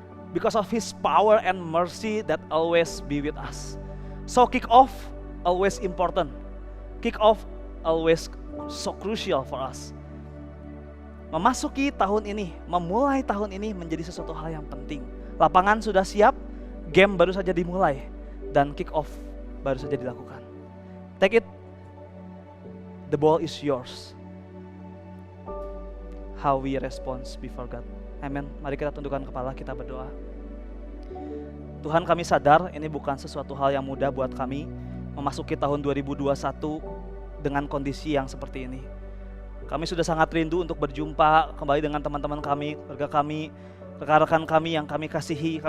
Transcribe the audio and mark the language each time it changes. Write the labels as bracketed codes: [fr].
[en] Because of His power and mercy that always be with us. So kick off always important. Kick off always so crucial for us. [id] memasuki tahun ini, memulai tahun ini menjadi sesuatu hal yang penting. Lapangan sudah siap, game baru saja dimulai, dan kick off baru saja dilakukan. [en] Take it, the ball is yours. How we respond before God. [id] Amen. Mari kita tundukkan kepala, kita berdoa. Tuhan, kami sadar ini bukan sesuatu hal yang mudah buat kami memasuki tahun 2021 dengan kondisi yang seperti ini. Kami sudah sangat rindu untuk berjumpa kembali dengan teman-teman kami, keluarga kami, rekan-rekan kami yang kami kasihi.